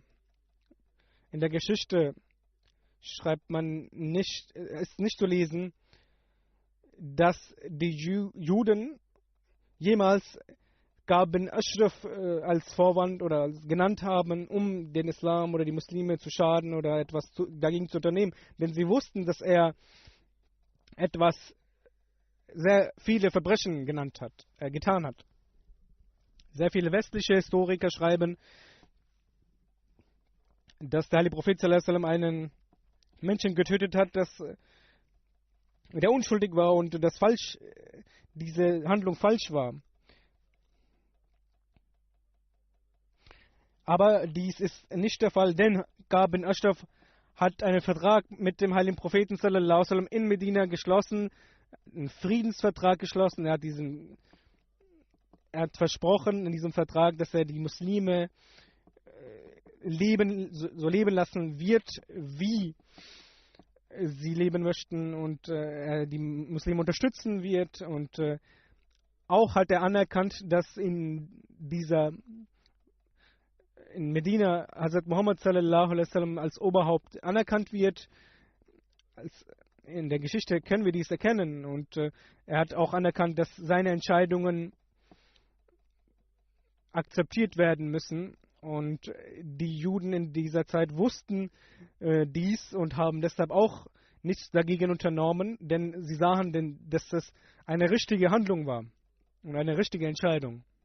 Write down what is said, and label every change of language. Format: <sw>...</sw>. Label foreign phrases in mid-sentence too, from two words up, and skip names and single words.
<de>In der Geschichte schreibt man nicht, ist nicht zu lesen, dass die Juden jemals Gab bin Ashraf als Vorwand oder genannt haben, um den Islam oder die Muslime zu schaden oder etwas dagegen zu unternehmen. Denn sie wussten, dass er sehr viele Verbrechen getan hat. Sehr viele westliche Historiker schreiben, dass der heilige Prophet</de> <ar>صلى الله عليه وسلم</ar> <de>einen Menschen getötet hat, der unschuldig war und diese Handlung falsch war. Aber dies ist nicht der Fall, denn Gab bin Ashraf hat einen Vertrag mit dem heiligen Propheten</de> <ar>صلى الله عليه وسلم</ar> <de>in Medina geschlossen, einen Friedensvertrag geschlossen. Er hat versprochen in diesem Vertrag, dass er die Muslime so leben lassen wird, wie sie leben möchten, und die Muslime unterstützen wird. Und auch hat er anerkannt, dass in Medina Hazrat Muhammad</de> <ar>صلى الله عليه وسلم</ar> <de>als Oberhaupt anerkannt wird. In der Geschichte können wir dies erkennen, und er hat auch anerkannt, dass seine Entscheidungen akzeptiert werden müssen, und die Juden in dieser Zeit wussten dies und haben deshalb auch nichts dagegen unternommen, denn sie sahen, dass das eine richtige Handlung war und eine richtige Entscheidung.</de>